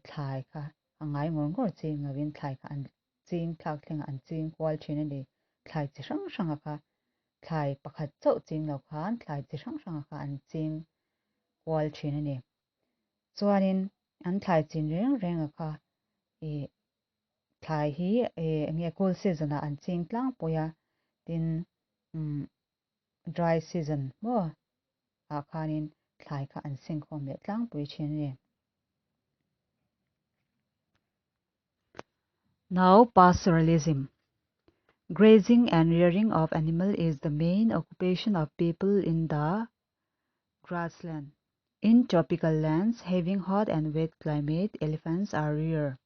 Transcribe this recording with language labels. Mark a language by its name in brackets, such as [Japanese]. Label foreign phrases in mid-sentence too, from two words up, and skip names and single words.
[Mizo] thlai kha angai ngor ching ngawin thlai kha an ching thak thleng an ching kwal china ni thlai chi sang kha thlai pakhat chau ching lo khan thlai chi sang kha an ching kwal china ni chuanin an thlai chin reng kha e thlai hi nge [English] cool season [Mizo] an ching tlang poya tin [English] dry season [Mizo] mo a khanin thlai kha an sing khom le tlang pui chin ni. [English] Now pastoralism. Grazing and rearing of animal is the main occupation of people in the grassland. In tropical lands having hot and wet climate, elephants are rare.